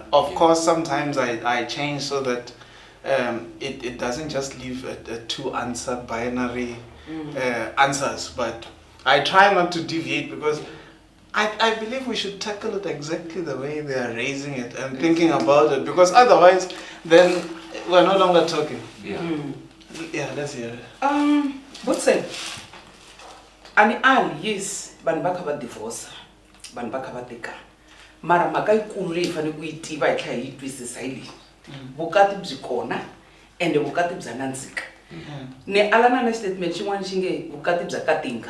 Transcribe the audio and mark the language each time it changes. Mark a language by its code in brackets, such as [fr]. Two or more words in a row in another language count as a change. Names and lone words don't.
[en] Of course, sometimes I change so that it doesn't just leave a two-answer binary answers. But I try not to deviate because I believe we should tackle it exactly the way they are raising it and thinking about it. Because otherwise, then we're no longer talking. Yeah. Yeah, let's hear it. Butsen. [ts] Yes, vanhu va kha va divorce, vanhu va kha va teka. Mara mhaka yikulu leyi fanele ku yi tiva hi tlhela hi twisisa hi leyi. Vukati byi kona ende vukati bya nandzika. Ni alana na statement xin'wana xi nge vukati bya katinga.